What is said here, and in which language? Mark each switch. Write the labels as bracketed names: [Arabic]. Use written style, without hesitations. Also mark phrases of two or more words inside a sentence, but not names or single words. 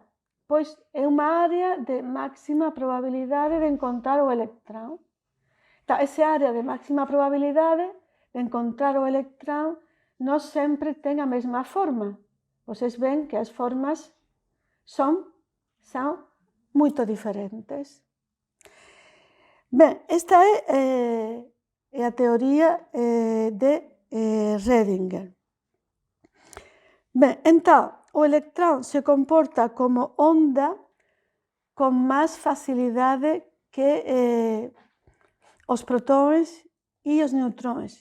[Portuguese] Pois é uma área de máxima probabilidade de encontrar o electrão. Então, essa área de máxima probabilidade de encontrar o electrão não sempre tem a mesma forma. Vocês veem que as formas são moito diferentes. [Galician] Ben, esta é a teoría de Redinger. Ben, entón, o electrón se comporta como onda con máis facilidade que os protóns e os neutróns.